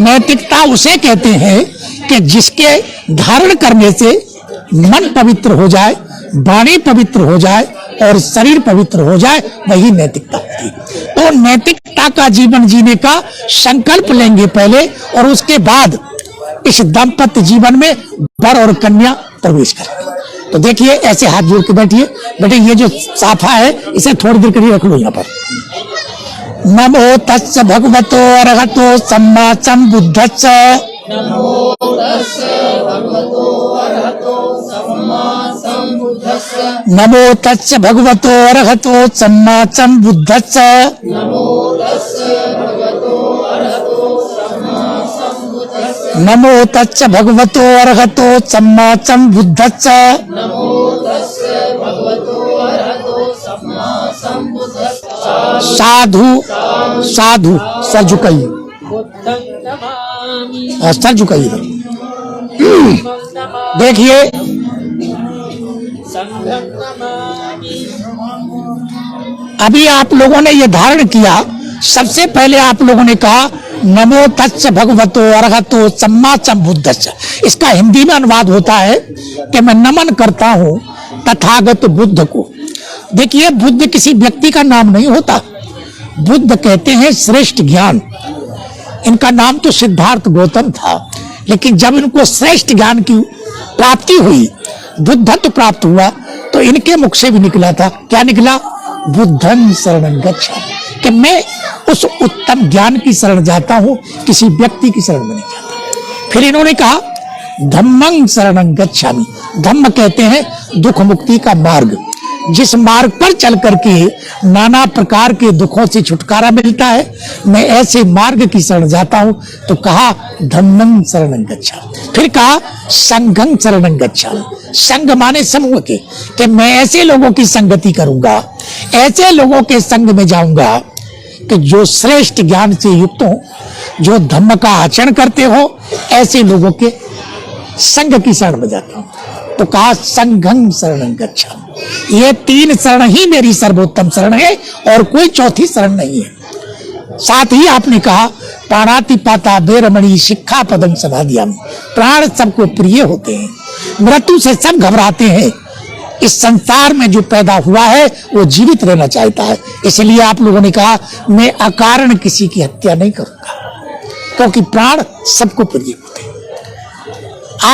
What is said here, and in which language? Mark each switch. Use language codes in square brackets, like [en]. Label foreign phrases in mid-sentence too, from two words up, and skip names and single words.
[hi] नैतिकता उसे कहते हैं कि जिसके धारण करने से मन पवित्र हो जाए, वाणी पवित्र हो जाए और शरीर पवित्र हो जाए, वही नैतिकता होती है। तो नैतिकता का जीवन जीने का संकल्प लेंगे पहले, और उसके बाद इस दाम्पत्य जीवन में वर और कन्या प्रवेश करेंगे। तो देखिए, ऐसे हाथ जोड़ के बैठिए। बेटे, ये जो साफा है इसे थोड़ी देर के लिए रख लो यहाँ पर। [pi] नमो तस्य भगवतो अरहतो सम्मा सम्बुद्धस्स। नमो तस्य भगवतो अरहतो सम्मा सम्बुद्धस्स। नमो तस्य भगवतो अरहतो सम्मा सम्बुद्धस्स। नमो तस्य भगवतो अरहतो सम्मा सम्बुद्धस्स। नमो तस्य भगवतो अरहतो सम्मा सम्बुद्धस्स। नमो तस्य भगवतो अरहतो सम्मा सम्बुद्धस्स। साधु साधु [hi] सर झुकाइए, सर झुकाइए। देखिए, अभी आप लोगों ने ये धारण किया। सबसे पहले आप लोगों ने कहा [pi] नमो तस्य भगवतो अरहतो सम्मा सम्बुद्धस्स। [hi] इसका हिंदी में अनुवाद होता है कि मैं नमन करता हूं तथागत बुद्ध को। देखिए, बुद्ध किसी व्यक्ति का नाम नहीं होता। बुद्ध कहते हैं श्रेष्ठ ज्ञान। इनका नाम तो सिद्धार्थ गौतम था, लेकिन जब इनको श्रेष्ठ ज्ञान की प्राप्ति हुई, बुद्धत्व प्राप्त हुआ, तो इनके मुख से भी निकला था, क्या निकला? [pi] बुद्धं शरणं गच्छामि, [hi] कि मैं उस उत्तम ज्ञान की शरण जाता हूं, किसी व्यक्ति की शरण में नहीं जाता। फिर इन्होंने कहा [pi] धम्मं शरणं गच्छामि। [hi] धम्म कहते हैं दुख मुक्ति का मार्ग, जिस मार्ग पर चल करके नाना प्रकार के दुखों से छुटकारा मिलता है, मैं ऐसे मार्ग की शरण जाता हूं। तो कहा [pi] धम्मं शरणं गच्छामि। [hi] फिर कहा [pi] संघं शरणं गच्छामि। [hi] संघ माने समूह के, कि मैं ऐसे लोगों की संगति करूंगा, ऐसे लोगों के संग में जाऊंगा कि जो श्रेष्ठ ज्ञान से युक्त हो, जो धम्म का आचरण करते हो, ऐसे लोगों के संग की शरण में जाता हूं। [pi] तो कहा संघं शरणं गच्छामि। [hi] ये तीन शरण ही मेरी सर्वोत्तम शरण है, और कोई चौथी शरण नहीं है। साथ ही आपने कहा [pi] प्राणातिपाता बेरमणि शिक्षा पदं समाधियामि। [hi] प्राण सबको प्रिय होते हैं, मृत्यु से सब घबराते हैं। इस संसार में जो पैदा हुआ है वो जीवित रहना चाहता है, इसलिए आप लोगों ने कहा मैं अकारण किसी की हत्या नहीं करूंगा। क्योंकि प्राण सबको प्रिय होते हैं।